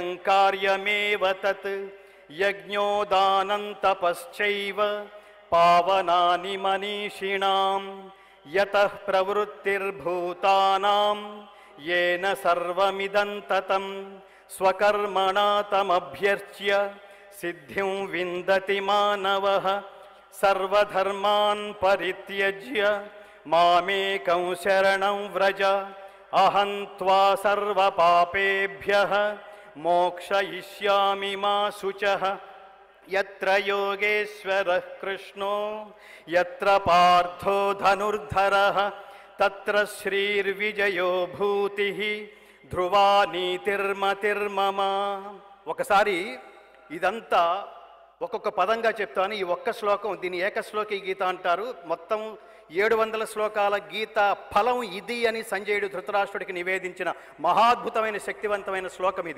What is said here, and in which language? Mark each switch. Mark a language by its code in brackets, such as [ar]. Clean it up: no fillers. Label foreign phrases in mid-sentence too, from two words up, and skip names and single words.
[sa] कार्यमेव तत् यज्ञोदानं तपश्चैव पावनानि मनीषिणां यतः प्रवृत्तिर्भूतानां येन सर्वमिदं ततं स्वकर्मणा तमभ्यर्च्य सिद्धिं विन्दति मानवः सर्वधर्मान् परित्यज्य मामेकं शरणं व्रज अहं त्वा सर्वपापेभ्यः मोक्षयिष्यामि मा शुचः యత్ర యోగేశ్వరః కృష్ణో యత్ర పార్థో ధనుర్ధరః తత్ర శ్రీర్విజయో భూతిః ధ్రువా నీతిర్మతిర్మమ. [te] ఒకసారి ఇదంతా ఒక్కొక్క పదంగా చెప్తాను. ఈ ఒక్క శ్లోకం, దీన్ని ఏకశ్లోకి గీత అంటారు. మొత్తం 700 శ్లోకాల గీత ఫలం ఇది అని సంజయుడు ధృతరాష్ట్రుడికి నివేదించిన మహాద్భుతమైన శక్తివంతమైన శ్లోకం ఇది.